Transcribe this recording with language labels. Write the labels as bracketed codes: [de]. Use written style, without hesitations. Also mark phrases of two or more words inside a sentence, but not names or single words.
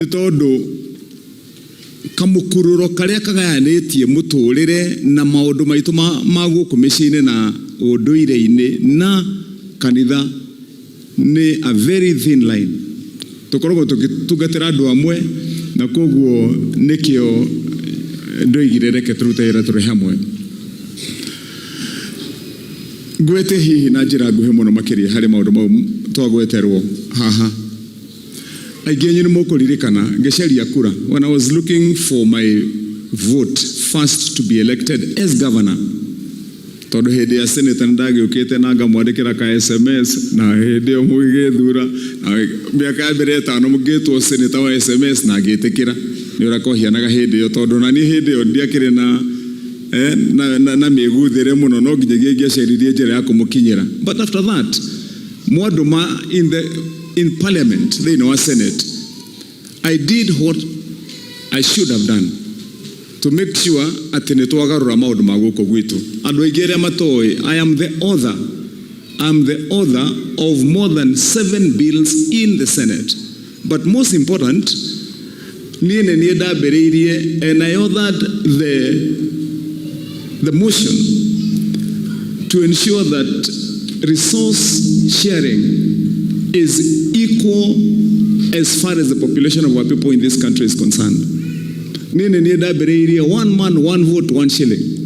[ki] Todo kamukururo karia kagayanĩtie mũtũrĩre na maũndũ maitũ ma gũkũ mĩciĩ-inĩ na ũndũire-inĩ na kanitha nĩ [en] a very thin line. [ki] Tũkoragwo tũgĩtungatĩra andũ amwe na koguo nĩkĩo ndoigire reke tũrute wĩra tũrĩ hamwe. Ngwete hihi na njĩra nguhĩ mũno makĩria harĩ maũndũ mau twagweterwo haha. Aingĩ nĩ mũkũririkana ngĩcaria kura [en] when I was looking for my vote first to be elected as governor. [ki] Tondũ hĩndĩ ya senator ndagĩũkĩte na ngamwandĩkĩra ka SMS na hĩndĩ ĩyo mũgĩthura mĩaka ya mbere ĩtano mũgĩtwo senator wa SMS na ngĩtĩkĩra nĩ ũrakohianaga hĩndĩ ĩyo tondũ na niĩ hĩndĩ ĩyo ndiakĩrĩ na mĩgũthĩre mũno no nginyagia ngĩacaririe njĩra ya kũmũkinyĩra. [en] But after that mwandũma in parliament, in our senate, I did what I should have done to make sure [ki] at nitwagarura maundu maguko gwitu. Andu aingĩ arĩa matoĩ, [en] I am the author of more than 7 bills in the Senate. But most important, [ki] niĩ nĩ ndambĩrĩirie [en] and I authored the motion to ensure that resource sharing is equal as far as the population of our people in this country is concerned. One man, one vote, 1 shilling.